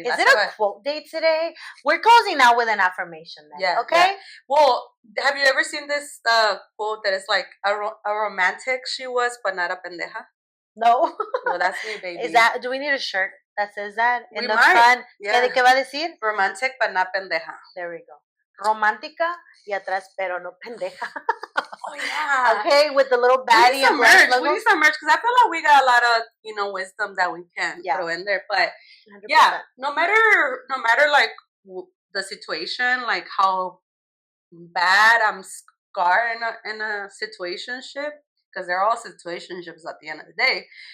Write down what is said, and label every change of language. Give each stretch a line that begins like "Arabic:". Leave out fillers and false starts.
English: Is it a quote day today? We're closing out with an affirmation then. Yeah. Okay? Yeah. Well, have you ever seen this quote that is like, a romantic she was, but not a pendeja? No. Well, that's me, baby. Is that, do we need a shirt that says that? In the front. Yeah.
Spanish: ¿Qué va a decir?
English: Romantic, but not pendeja. There we go.
Spanish: Romántica y atrás, pero no pendeja.
English: Oh yeah. Okay, with the little baddie. We need some merch. We need some merch because I feel like we got a lot of wisdom that we can throw in there. But 100%. Yeah, no matter like the situation, like how bad I'm scarred in a situationship, because they're all situationships at the end of the day.